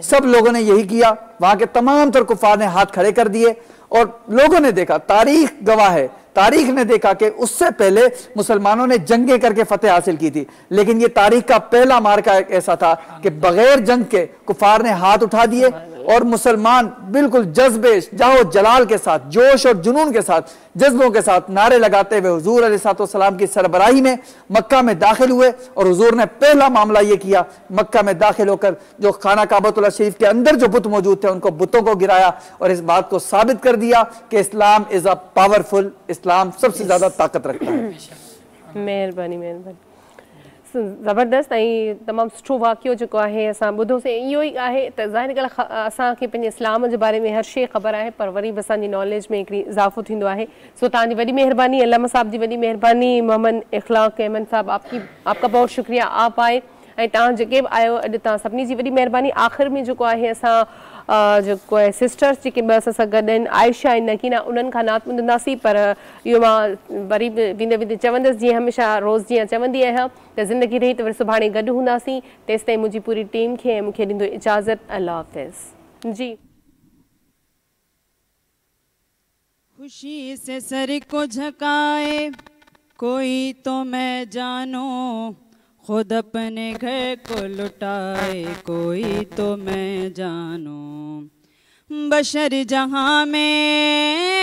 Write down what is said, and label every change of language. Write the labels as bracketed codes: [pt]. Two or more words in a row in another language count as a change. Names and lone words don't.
[ur] سب لوگوں نے یہی کیا، وہاں کے تمام تر کفار نے ہاتھ کھڑے کر دیے اور لوگوں نے دیکھا، تاریخ گواہ ہے، تاریخ نے دیکھا کہ اس سے پہلے مسلمانوں نے جنگیں کر کے فتح حاصل کی تھی، لیکن یہ تاریخ کا پہلا معرکہ ایسا تھا کہ بغیر جنگ کے کفار نے ہاتھ اٹھا دیے اور مسلمان بالکل جذبے جاؤ جلال کے ساتھ، جوش اور جنون کے ساتھ، جذبوں کے ساتھ نعرے لگاتے ہوئے حضور علیہ السلام کی سربراہی میں مکہ میں داخل ہوئے. اور حضور نے پہلا معاملہ یہ کیا، مکہ میں داخل ہو کر جو خانہ کعبۃ اللہ شریف کے اندر جو بت موجود تھے ان کو بتوں کو گرایا اور اس بات کو ثابت کر دیا کہ [en] Islam is a powerful, [ur] ، اسلام سب سے زیادہ طاقت رکھتا ہے. مہربانی مہربانی, [sd] ज़बरदस्त ऐं तमामु सुठो वाक़ियो जेको आहे असां ॿुधोसीं। इहो ई आहे त ज़ाहिर ॻाल्हि असांखे पंहिंजे इस्लाम जे बारे में हर शइ ख़बर आहे, पर वरी बि असांजी नॉलेज में हिकिड़ी इज़ाफ़ो थींदो आहे। सो तव्हांजी वॾी महिरबानी, अल्लामा साहब जी वॾी महिरबानी, [ur] मोहम्मद इख़लाक़ अहमद साहब आपका बहुत शुक्रिया, आप आए [sd] ऐं तव्हां जेके बि आयो अॼु, तव्हां सभिनी जी वॾी महिरबानी। आख़िर में जेको आहे असां जेको आहे सिस्टर्स जेके ॿ असां सां गॾु आहिनि, आयशा ऐं नकीना, उन्हनि खां नात ॿुधंदासीं, पर इहो मां वरी बि वेंदे वेंदे चवंदसि, जीअं हमेशह रोज़ जीअं चवंदी आहियां त ज़िंदगी रही त वरी सुभाणे गॾु हूंदासीं। तेसि ताईं मुंहिंजी पूरी टीम खे मूंखे ॾींदो इजाज़त, अल्लाह हाफ़िज़ जी। [ur] خوشی سے سر کو جھکائے کوئی تو میں جانوں، خود اپنے گھر کو لٹائے کوئی تو میں جانوں، بشر جہاں میں